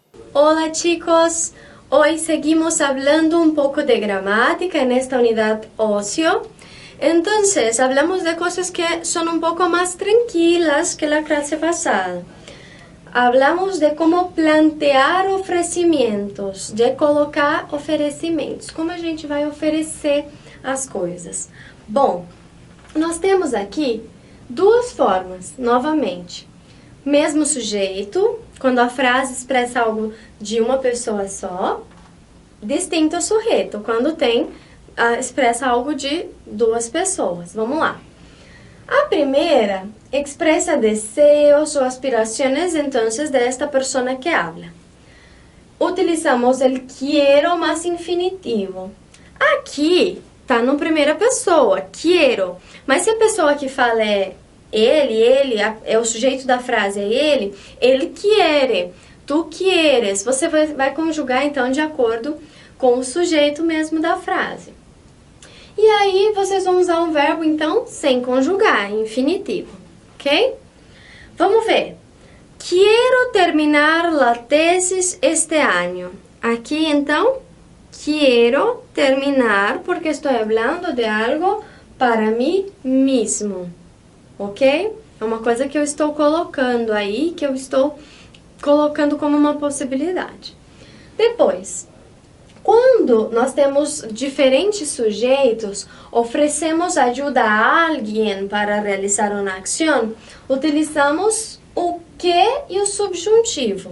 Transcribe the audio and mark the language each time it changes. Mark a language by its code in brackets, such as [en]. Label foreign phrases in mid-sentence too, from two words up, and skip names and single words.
[es] Hola chicos, hoy seguimos hablando un poco de gramática en esta unidad ocio. Entonces, hablamos de cosas que son un poco más tranquilas que la clase pasada. Hablamos de cómo plantear [pt] oferecimentos, de colocar oferecimentos, como a gente vai oferecer as coisas. Bom, nós temos aqui duas formas, novamente. Mesmo sujeito, quando a frase expressa algo de uma pessoa só, distinto sujeito, quando expressa algo de duas pessoas. Vamos lá. A primeira expressa deseos ou aspirações, [es] entonces, de esta persona que habla. Utilizamos el quiero más infinitivo. [pt] Aqui está na primeira pessoa, quiero. Mas se a pessoa que fala é ele, é o sujeito da frase, é ele [es] quiere, tu quieres. [pt] Você vai conjugar, então, de acordo com o sujeito mesmo da frase. E aí, vocês vão usar um verbo, então, sem conjugar, infinitivo, ok? Vamos ver. [es] Quiero terminar la tesis este año. [pt] Aqui, então, [es] quiero terminar, [pt] porque estou falando de algo para mim mesmo. Ok? É uma coisa que eu estou colocando aí, que eu estou colocando como uma possibilidade. Depois, quando nós temos diferentes sujeitos, oferecemos ajuda a alguém para realizar uma ação, utilizamos o que e o subjuntivo.